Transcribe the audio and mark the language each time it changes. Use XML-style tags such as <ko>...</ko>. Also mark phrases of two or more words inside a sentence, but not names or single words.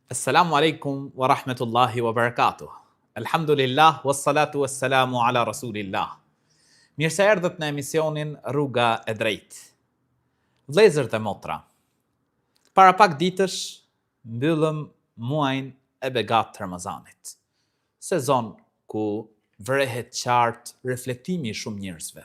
<ar>السلام عليكم ورحمة الله وبركاته. الحمد لله، والصلاة والسلام على رسول الله.</ar> <sq>Mirë se erdhët në emisionin Rruga e Drejtë. Vëllezër dhe motra, para pak ditësh mbyllëm muajin e begatë të Ramazanit. Sezon ku vërehet qartë reflektimi i shumë njerëzve.</sq>